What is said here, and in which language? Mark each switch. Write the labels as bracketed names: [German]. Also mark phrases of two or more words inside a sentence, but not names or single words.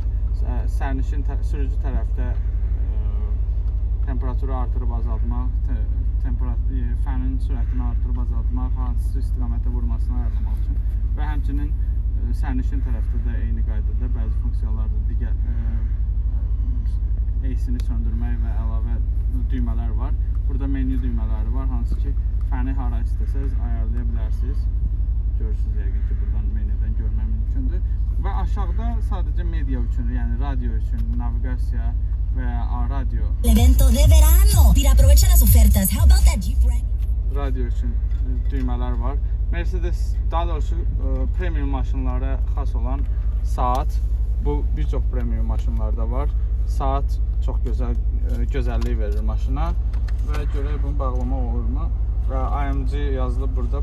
[Azerbaijani] Sərnişin sürücü tərəfdə temperaturu artırıb azaltmaq, fənin sürətini artırıb azaltmaq, hansı istiqamətə vurmasını ayarlamaq üçün və həmçinin sərnişin tərəfdə də eyni qaydada bəzi funksiyalarda digər AC-ni söndürmək və əlavə düymələr var. Burada menyu düymələri var, hansı ki fəni hara istəsəz ayarlaya bilərsiniz. Görürsünüz yəqin ki buradan menüdən görmək mümkündür. Və aşağıda sadəcə media üçün, yəni radio üçün, naviqasiya və ya radio. [Spanish] Evento de verano. Mira, aprovecha las ofertas. [English] How about that Jeep Wrangler? [Azerbaijani] Radio üçün düymələr var. Mercedes, daha doğrusu premium maşınlara xas olan saat, bu bir çox premium maşınlarda var. Saat çox gözəllik verir maşına və görək bunu bağlamaq olurmu? Və AMG yazılıb burada.